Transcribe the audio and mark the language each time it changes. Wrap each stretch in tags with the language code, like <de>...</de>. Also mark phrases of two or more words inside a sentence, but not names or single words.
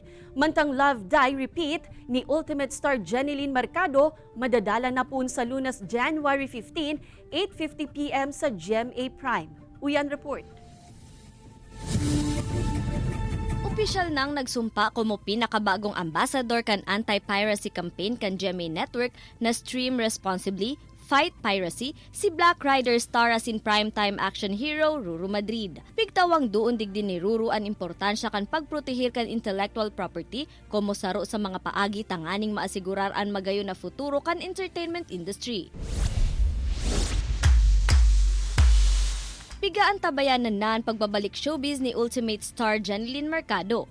<bik>Mantang Love Die Repeat ni Ultimate Star Jeneline Mercado, madadala na po sa Lunes, January 15, 8:50 p.m. sa GMA Prime. Uyan Report. Opisyal nang nagsumpa como pinakabagong ambassador kan anti-piracy campaign kan GMA Network na Stream Responsibly Fight Piracy si Black Rider star as in</bik> <en>primetime action hero</en> <bik>Ruru Madrid. Pigtawang duon digdi ni Ruru ang importansya kan pagprotehir kan</bik> <en>intellectual property</en> <bik>como saro sa mga paagi tanganing maasigurar ang magayo na futuro kan</bik> <en>entertainment industry.</en> <bik>Pigaan tabayanan na ang pagbabalik showbiz ni Ultimate Star Jeneline Mercado.</bik>